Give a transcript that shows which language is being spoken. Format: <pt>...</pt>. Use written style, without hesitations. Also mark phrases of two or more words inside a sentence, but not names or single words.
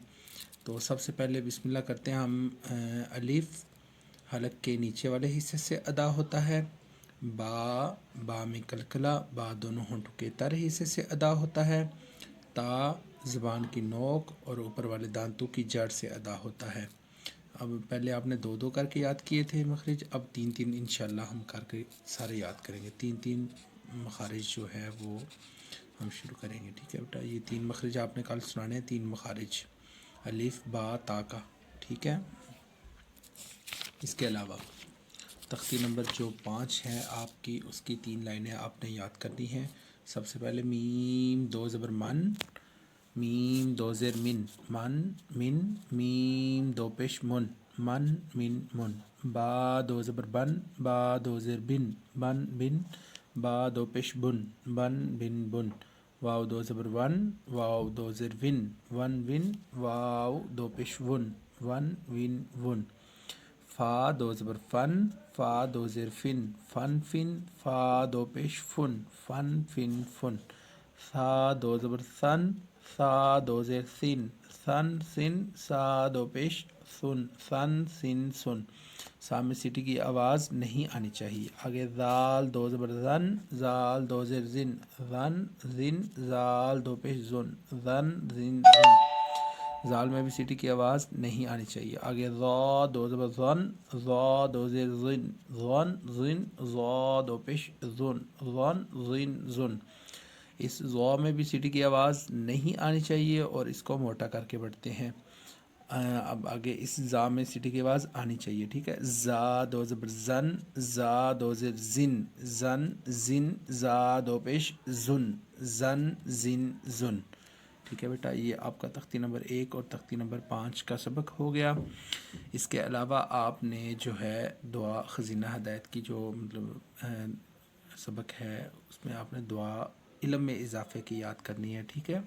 <ur>تو سب سے پہلے بسم اللہ کرتے ہیں ہم۔ الف حلق کے نیچے والے حصے سے ادا ہوتا ہے، با میں کلکلا، با دونوں ہونٹوں کے تر حصے سے ادا ہوتا ہے، تا زبان کی نوک اور اوپر والے دانتوں کی جڑ سے ادا ہوتا ہے۔ اب پہلے آپ نے 2 کر کے یاد کیے تھے مخرج، اب 3 انشاءاللہ ہم کر کے سارے یاد کریں گے۔ 3 مخارج جو ہے وہ ہم شروع کریں گے، ٹھیک ہے بیٹا؟ یہ 3 مخرج آپ نے کل سنانے ہیں، 3 مخارج الف با تا کا، ٹھیک ہے؟ اس کے علاوہ تختی نمبر جو 5 ہے آپ کی، اس کی 3 لائنیں آپ نے یاد کرنی ہیں۔ سب سے پہلے میم 2 زبر من، میم 2 زیر من، من، میم 2 پیش من، من من، با 2 زبر بن، با 2 زیر بن، بن، با 2 پیش بن، بن بن، واو 2 زبر ون، واو 2 زیر ون، ون، واو 2 پیش ون، ون ون، فا 2 زبر فن، فا 2 زیر فن، فن، فا 2 پیش فن، فن، سا 2 زبر سن، سا 2 زیر سن، سن، سا 2 پیش سن، سن، سا میں سیٹی کی آواز نہیں آنی چاہیے۔ آگے زال 2 زبر زن، زال 2 زیر زن، زن، زال 2 پیش زن، زن، زال میں بھی سیٹی کی آواز نہیں آنی چاہیے۔ آگے ضا 2 زبر زن، ضا 2 زیر زن، زن، ضا 2 پیش زن، زن، اس ضا میں بھی سیٹی کی آواز نہیں آنی چاہیے اور اس کو موٹا کر کے پڑھتے ہیں۔ اب آگے اس زا میں سیٹی کی آواز آنی چاہیے، ٹھیک ہے؟ زا 2 زبر زن، زا 2 زیر زن، زن، زا 2 پیش زن، زن، ٹھیک ہے بیٹا؟ یہ آپ کا تختی نمبر 1 اور تختی نمبر 5 کا سبق ہو گیا۔ اس کے علاوہ آپ نے جو ہے دعا خزینہ ہدایت کی جو سبق ہے، اس میں آپ نے دعا علم میں اضافے کی یاد کرنی ہے، ٹھیک ہے؟</ur>